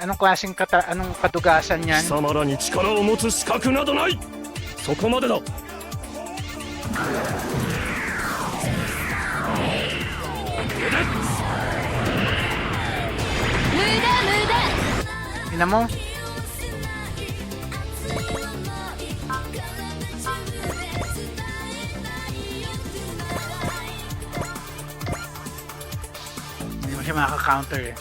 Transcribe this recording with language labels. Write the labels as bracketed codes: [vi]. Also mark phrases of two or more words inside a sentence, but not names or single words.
[tl] Anong klaseng anong kadugasan yan? [ja] 貴様らに力を持つ資格などない。そこまでだ。 [tl] Ina mo? Hindi mo siya makaka-counter eh.